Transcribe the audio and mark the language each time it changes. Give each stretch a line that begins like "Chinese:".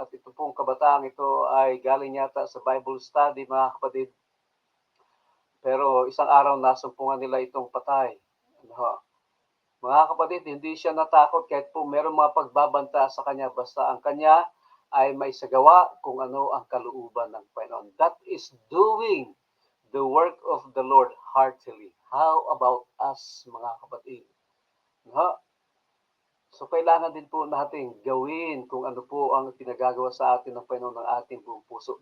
Filipino: At ito pong kabataang ito ay galing yata sa Bible study, mga kapatid. Pero isang araw nasumpungan nila itong patay. Mga kapatid, hindi siya natakot kahit po meron mga pagbabanta sa kanya, basta ang kanya ay may sagawa kung ano ang kalooban ng Panginoon.
English: That is doing the work of the Lord heartily. How about us,
Filipino: mga kapatid? So kailangan din po natin gawin kung ano po ang pinagagawa sa atin ng Panginoon ng ating buong puso.